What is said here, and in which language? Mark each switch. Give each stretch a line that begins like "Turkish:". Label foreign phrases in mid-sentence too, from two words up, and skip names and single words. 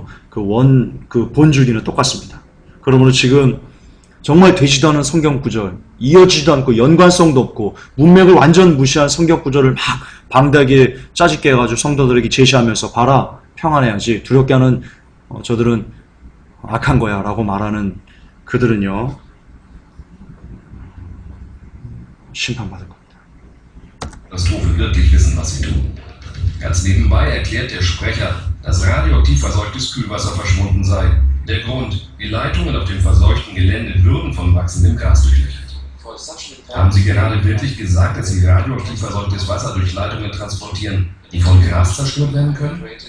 Korean: 그 본줄기는 똑같습니다. 그러므로 지금 정말 되지도 않은 성경 구절, 이어지지도 않고 연관성도 없고 문맥을 완전 무시한 성경 구절을 막 방대하게 짜집게 해가지고 성도들에게 제시하면서 봐라, 평안해야지. 두렵게 하는 저들은 악한 거야 라고 말하는 그들은요, 심판받을 겁니다.
German: Katastrophe wirklich wissen, was sie tun. Ganz nebenbei erklärt der Sprecher, dass radioaktiv verseuchtes Kühlwasser verschwunden sei. Der Grund, die Leitungen auf dem verseuchten Gelände würden von wachsendem Gras durchlöchert. Haben Sie gerade wirklich gesagt, dass Sie radioaktiv verseuchtes Wasser durch Leitungen transportieren, die von Gras zerstört werden können?